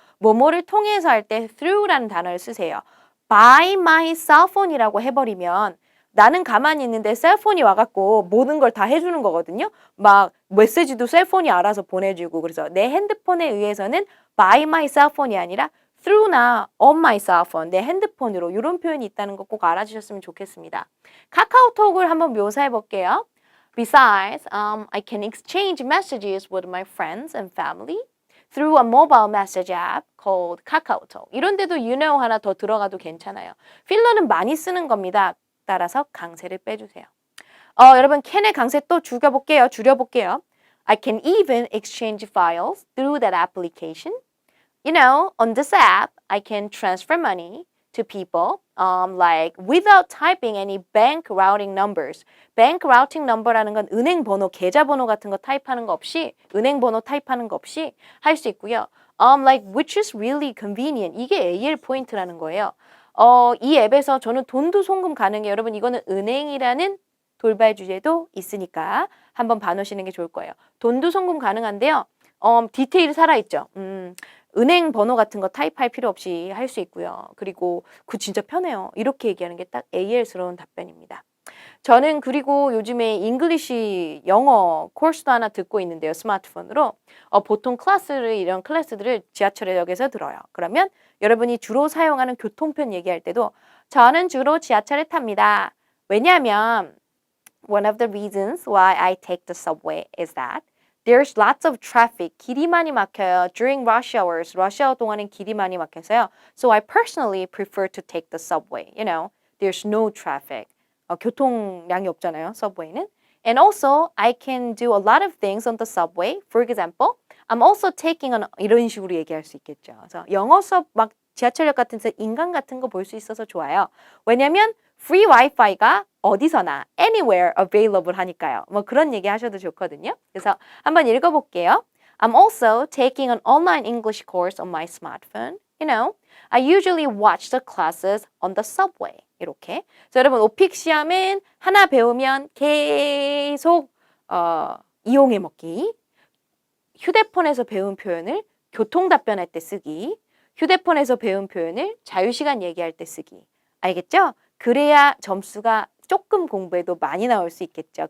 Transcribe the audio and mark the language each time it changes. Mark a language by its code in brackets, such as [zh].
[ko] 뭐뭐를 통해서 할 때 through라는 단어를 쓰세요. [en] by my cell phone [ko] 이라고 해버리면 나는 가만히 있는데 셀폰이 와갖고 모든 걸 다 해주는 거거든요. 막 메시지도 셀폰이 알아서 보내주고 그래서 내 핸드폰에 의해서는 [en] by my cell phone [ko] 이 아니라 through나 [en] on my cell phone, [ko] 내 핸드폰으로 이런 표현이 있다는 거 꼭 알아주셨으면 좋겠습니다. 카카오톡을 한번 묘사해 볼게요. [en] Besides, I can exchange messages with my friends and family through a mobile message app called 카카오톡. [ko] 이런 데도 [en] you know [ko] 하나 더 들어가도 괜찮아요. 필러는 많이 쓰는 겁니다. 따라서 강세를 빼주세요. 여러분 can의 강세 또 줄여볼게요. [en] I can even exchange files through that application. You know, on this app, I can transfer money to people like without typing any bank routing numbers. [ko] bank routing number라는 건 은행 번호, 계좌 번호 같은 거 타입하는 거 없이 은행 번호 타입하는 거 없이 할 수 있고요. [en] Like which is really convenient. [ko] 이게 AL 포인트라는 거예요. 이 앱에서 저는 돈도 송금 가능해요. 여러분 이거는 은행이라는 돌발 주제도 있으니까 한번 봐놓으시는 게 좋을 거예요. 돈도 송금 가능한데요. 디테일이 살아있죠. 은행 번호 같은 거 타입할 필요 없이 할 수 있고요. 그리고 그 진짜 편해요. 이렇게 얘기하는 게 딱 AL스러운 답변입니다. 저는 그리고 요즘에 잉글리시 영어 코र्스도 하나 듣고 있는데요. 스마트폰으로. 보통 이런 클래스들을 지하철역에서 들어요. 그러면 여러분이 주로 사용하는 교통편 얘기할 때도 저는 주로 지하철을 탑니다. 왜냐하면 [en] one of the reasons why I take the subway is that there's lots of traffic. [ko] 길이 많이 막혀요. [en] During rush hours. [ko] rush hour 동안엔 길이 많이 막혀서요. [en] So I personally prefer to take the subway. You know, there's no traffic. [ko] 교통량이 없잖아요. subway는. [en] And also, I can do a lot of things on the subway. For example, I'm also taking on [ko] 이런 식으로 얘기할 수 있겠죠. 그래서 영어 수업 막 지하철역 같은 데서 인강 같은 거 볼 수 있어서 좋아요. 왜냐면 free wifi가 어디서나 [en] anywhere available [ko] 하니까요. 뭐 그런 얘기 하셔도 좋거든요. 그래서 한번 읽어볼게요. [en] I'm also taking an online English course on my smartphone. You know, I usually watch the classes on the subway. [ko] 이렇게. 그래서 여러분 오픽 시험은 하나 배우면 계속 이용해 먹기. 휴대폰에서 배운 표현을 교통 답변할 때 쓰기. 휴대폰에서 배운 표현을 자유시간 얘기할 때 쓰기. 알겠죠? 그래야 점수가 조금 공부해도 많이 나올 수 있겠죠.